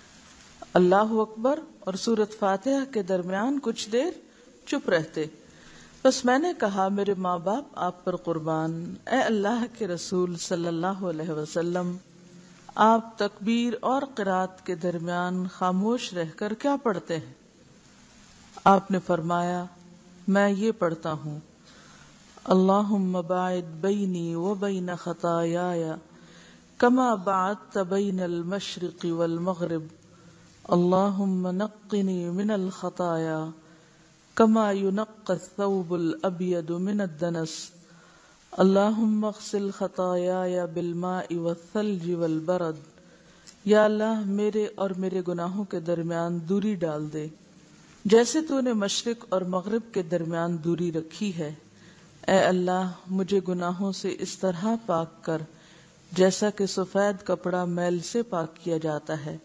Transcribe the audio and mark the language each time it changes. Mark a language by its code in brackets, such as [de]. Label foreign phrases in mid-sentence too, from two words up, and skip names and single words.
[ur] اللہ اکبر اور سورۃ فاتحہ کے درمیان کچھ دیر چپ رہتے، بس میں نے کہا میرے ماں باپ آپ پر قربان، اے اللہ کے رسول [ar] صلی اللہ علیہ وسلم، [ur] آپ تکبیر اور قرات کے درمیان خاموش رہ کر کیا پڑھتے ہیں؟ آپ نے فرمایا میں یہ پڑھتا ہوں [ar] اللہم باعد بینی و بین خطایای کما بعدت بین المشرق والمغرب اللہم نقنی من الخطایا کما ينقى الثوب الابيض من الدنس اللہم اغسل خطایای بالماء والثلج والبرد، [ur] یا اللہ میرے اور میرے گناہوں کے درمیان دوری ڈال دے جیسے تو نے مشرق اور مغرب کے درمیان دوری رکھی ہے۔ اے اللہ مجھے گناہوں سے اس طرح پاک کر جیسا کہ سفید کپڑا میل سے پاک کیا جاتا ہے۔